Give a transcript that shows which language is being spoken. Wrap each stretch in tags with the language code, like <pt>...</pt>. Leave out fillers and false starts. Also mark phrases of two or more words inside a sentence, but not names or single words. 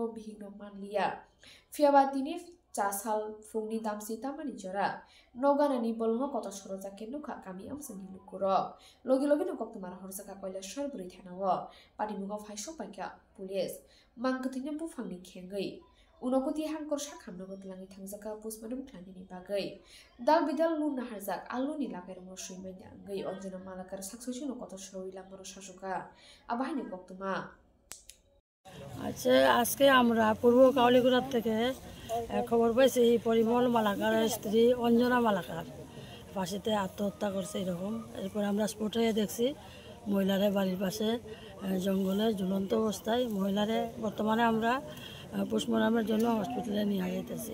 <trp>bihigno manliya Fiaba tini Chasal Fungni damsi tamani jora Noganani bolno koto sorojak kenukha kami amsani lukurok logi no koktumar horsaka Kailasor Buri Thanao patimungo phaisok paika police mangkthina bufangni khengai unokuti hangkor sakhamno tlangi thangjaka postmortem khlainini bagai Dal Bidal luna harjak aluni lakairongno suimaina ngai Anjana Malakar saksasi no koto soroi lamaro shasoka abahini koktuma</trp> <bn>আচ্ছা আজকে আমরা পূর্ব কাউলিকুড়া থেকে খবর পাইছি পরিমল মালাকারের স্ত্রী অঞ্জনা মালাকার ফাঁসিতে আত্মহত্যা করছে এরকম এরপর আমরা স্পটে দেখছি মহিলারে বাড়ির পাশে জঙ্গলে ঝুলন্ত অবস্থায় মহিলারে বর্তমানে আমরা পোস্টমর্টমের জন্য হসপিটালে নিয়ে যেতেছি</bn>